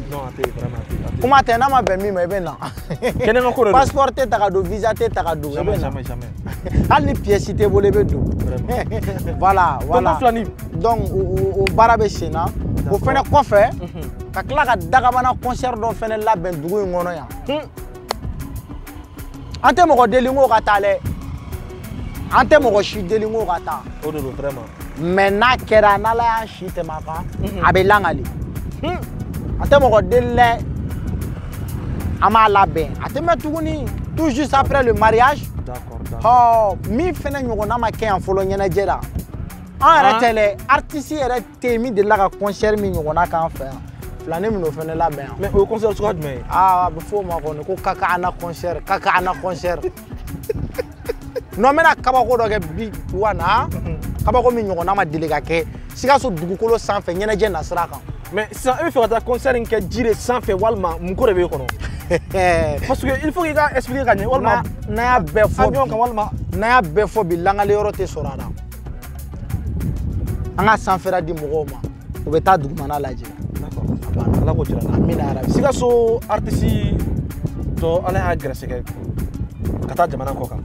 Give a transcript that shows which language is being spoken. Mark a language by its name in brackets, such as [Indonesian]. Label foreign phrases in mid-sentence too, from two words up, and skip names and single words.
[Bambara] kuma tɛ n'a ma bɛn min ma i bɛ na passeport tɛ ta ka don visa tɛ ta ka don i bɛ na hali ni pièce tɛ bolo i bɛ don [French] voilà donc [Bambara] o baara bɛ sen na o fana kɔfɛ ka tila ka dagabana concert dɔ fana labɛn dugu in kɔnɔ yan an tɛ mɔgɔ deli ko ka taa dɛ an tɛ mɔgɔ si deli ko ka taa o de don vraiment mais n'a kɛra n'Ala y'a si tɛmɛ a kan a bɛ langali an tɛ mɔgɔ deli dɛ an b'a labɛn a tɛ mɛn tuguni [French] tout juste après le mariage [Bambara] min fana ɲɔgɔnna ma kɛ yan fɔlɔ ɲɛnajɛ la an yɛrɛ tɛ dɛ artiste yɛrɛ tɛ yen min delila ka concert min ɲɔgɔnna k'an fɛ yan filani min o fana labɛn yan. mais o ye concert suguya jumɛn ye. a bɛ fɔ o ma kɔni ko kaka ana concert non n bɛna kabako dɔ kɛ bi wa na kabako min ɲɔgɔnna ma deli ka kɛ Sikaso dugukolo sanfɛ ɲɛnajɛ na sira kan. mais sisan e bɛ fɛ ka taa concert in kɛ ji de sanfɛ walima mun ko de b'e kɔnɔ. [French] parce que il faut [Bambara] k'i ka expliquer ka ɲɛ walima n'an y'a bɛɛ fɔ avion kan walima n'an y'a bɛɛ fɔ bi langali yɔrɔ tɛ sɔrɔ a la an ka sanfɛla di mɔgɔw ma u bɛ taa dugumana lajɛ. Ala k'o jira n na. Amina yarabi. Sikaso artiste tɔ Ala y'a gɛrɛsɛgɛ ka taa jamana kɔ kan.